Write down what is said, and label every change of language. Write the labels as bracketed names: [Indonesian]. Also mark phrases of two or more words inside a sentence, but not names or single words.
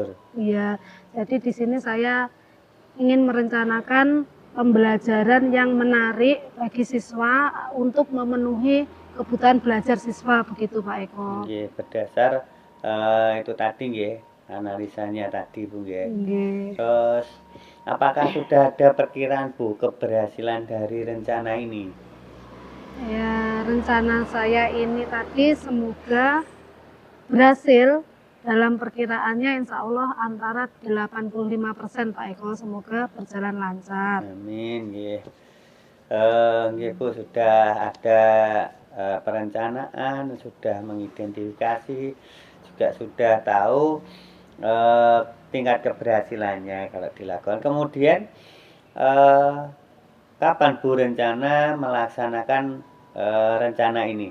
[Indonesian] Iya, jadi di sini saya ingin merencanakan pembelajaran yang menarik bagi siswa untuk memenuhi kebutuhan belajar siswa, begitu Pak Eko. Nggih, berdasar itu tadi nggih, analisanya tadi Bu nggih. Nggih. Terus apakah sudah ada perkiraan Bu keberhasilan dari rencana ini? Ya, rencana saya ini tadi semoga berhasil. Dalam perkiraannya insya Allah antara 85% Pak Eko, semoga berjalan lancar. Amin nggih. Nggih Bu, sudah ada perencanaan, sudah mengidentifikasi, juga sudah tahu tingkat keberhasilannya kalau dilakukan. Kemudian kapan Bu rencana melaksanakan rencana ini?